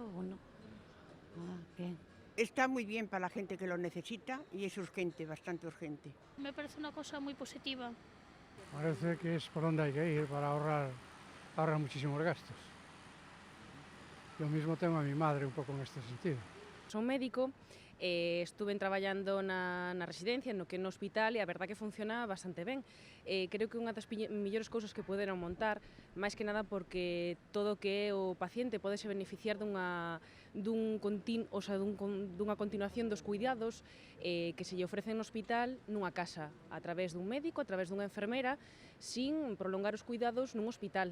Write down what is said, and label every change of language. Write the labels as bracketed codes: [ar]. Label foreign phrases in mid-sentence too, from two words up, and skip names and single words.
[es] ¿O no? Ah, bien. Está muy bien para la gente que lo necesita y es urgente, bastante urgente. Me parece una cosa muy positiva. Parece que es por donde hay que ir para ahorrar muchísimos gastos. Yo mismo tengo a mi madre [gl] un pouco neste sentido. Son médico, estuve traballando na residencia, no que no hospital, e a verdad que funciona bastante ben. Creo que unha das mellores cousas que poderon montar, máis que nada porque todo o que é o paciente podese beneficiar dunha continuación dos cuidados que se lle ofrecen no hospital nunha casa, a través dun médico, a través dunha enfermera, sin prolongar os cuidados nun hospital.